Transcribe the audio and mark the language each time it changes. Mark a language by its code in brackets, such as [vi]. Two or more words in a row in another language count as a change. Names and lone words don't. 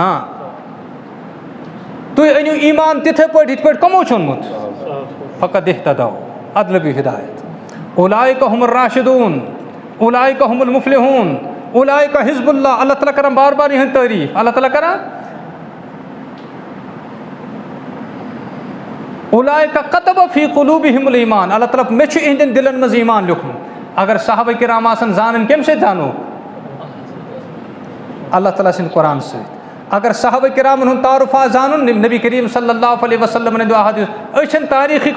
[ks] تُہۍ أنِو ایمان تِتھَے پٲٹھۍ یِتھ پٲٹھۍ کَمو چھُ اوٚنمُت فقط اهتدوا اَدٕ لَبِو ہدایت [ar] اولئک هم الراشدون اولئک هم المفلحون اولئک حزب اللہ [ks] اللہ تعالیٰ کران بار بار یہند تعریف اللہ تعالیٰ کران [ar] اولئک کتب فی قلوبہم الایمان [ks] اللہ تعالیٰ مے چھُ یہندین دلن منٛز ایمان لیوکھمُت اگر صحابہ کرام آسن زانن کمہِ سۭتۍ زانو اللہ تعالیٰ سٕنٛدِ قرآن سۭتۍ اگر صحابہ کرامن ہُنٛد تعارُف آسہِ زانُن نبی کریم [ar] صلی اللہ علیہ وسلم [ks] ہٕنٛدیو احادیث أسۍ چھِنہٕ تاریخٕکۍ